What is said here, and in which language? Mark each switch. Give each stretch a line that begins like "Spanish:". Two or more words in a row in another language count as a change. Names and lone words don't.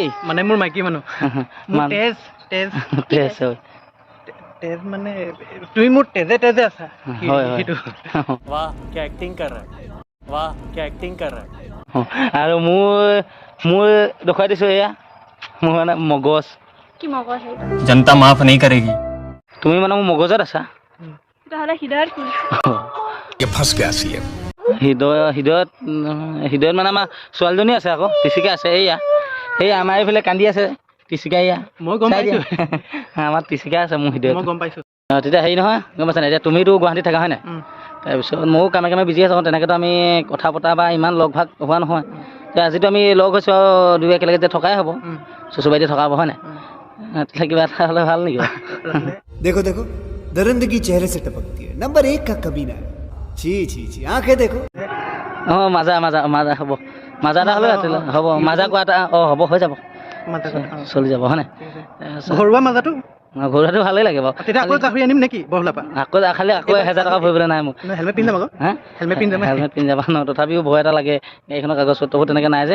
Assamese: মানে মোৰ মাইকী মানুহ। তেজ মানে তুমি মোৰ তেজে আছা। হয় হয়। আৰু মোৰ দেখুৱাই দিছোঁ, এয়া মোৰ মানে মগজ।
Hindi: जनता माफ नहीं करेगी।
Assamese: তুমি মানে মোৰ মগজত আছা।
Hindi: ये फंस गया सीएम
Assamese: হৃদয়ত মানে আমাৰ ছোৱালীজনী আছে, আকৌ টিচিকা আছে। এই আমাৰ এইফালে কান্দি আছে, টিচিকাইয়া মই গম চাই দিয়া। পাইছোঁ আমাৰ টিচিকা আছে মোৰ ভিডিঅ'ত মই গম পাইছোঁ তেতিয়া হেৰি নহয় গম পাইছা নাই এতিয়া তুমিতো গুৱাহাটীত থাকা হয় নাই তাৰপিছত ময়ো কামে কামে বিজি আছোঁ তেনেকৈতো আমি কথা পতা বা ইমান লগ ভাগ হোৱা নহয় এতিয়া আজিতো আমি লগ হৈছোঁ আৰু দুই একেলগে যে থকাই হ'ব চচুবাইতে থকা হ'ব হয় নাই তেতিয়া কিবা এটা হ'লে ভাল নেকি বাৰু?
Hindi: देखो देखो दरिंदगी चेहरे से टपकती है नंबर 1 का कमीना है छी छी छी आंखें देखो
Assamese: অঁ মাজা মাজা মাজা হ'ব মাজা এটা হ'লে হ'ব মাজা কোৱা এটা অঁ হ'ব হৈ যাব চলি যাব হয় নাই ঘৰুৱা মাজাটো ঘৰুৱাটো ভালেই লাগে বাৰু তেতিয়া আকৌ গাহৰি আনিম নেকি বহলা পৰা খালি আকৌ 1000 টকা ভৰিবলৈ নাই মোক হেলমেট পিন্ধি যাম আকৌ হা হেলমেট পিন্ধি যাম হেলমেট পিন্ধি যাবা ন তথাপিও ভয় এটা লাগে গাড়ীখনৰ কাগজ পত্ৰবোৰ তেনেকৈ নাই যে